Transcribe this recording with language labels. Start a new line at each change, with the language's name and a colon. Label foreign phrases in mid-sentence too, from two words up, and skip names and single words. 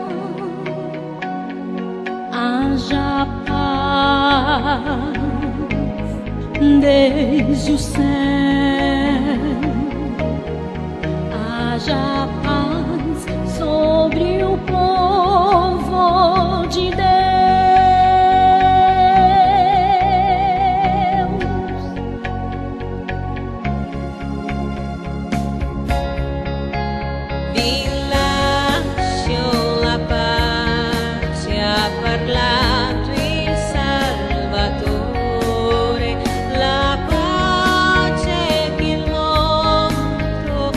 Portuguese: Haja paz desde o céu, haja paz sobre o povo de Deus.
Italian: Vi lascio la pace, ha parlato il Salvatore, la pace che il mondo